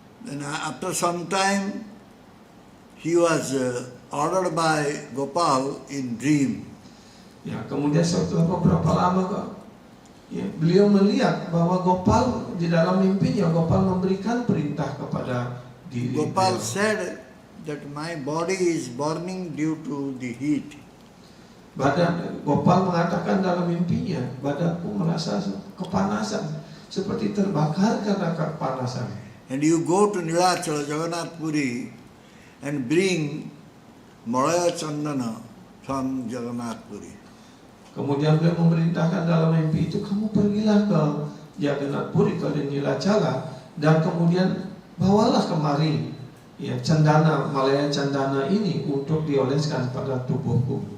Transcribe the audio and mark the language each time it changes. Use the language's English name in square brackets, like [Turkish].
[English] And after some time, he was ordered by Gopal in dream. [Indonesian] Ya, kemudian setelah beberapa lama, ya, beliau melihat bahwa Gopal di dalam mimpinya, Gopal memberikan perintah kepada diri [English] Gopal [Indonesian] beliau. [English] said that my body is burning due to the heat. [Indonesian] Gopal mengatakan dalam mimpinya, badanku merasa kepanasan, seperti terbakar karena kepanasan. [English] and you go to Nilachala Jagannath Puri and bring Malaya Chandana from Jagannath Puri. [Indonesian] Kemudian beliau memerintahkan dalam mimpi itu, kamu pergilah ke Jagannath Puri, ke Nilachala, dan kemudian bawalah kemari ya candana, Malaya Candana ini untuk dioleskan pada tubuhku.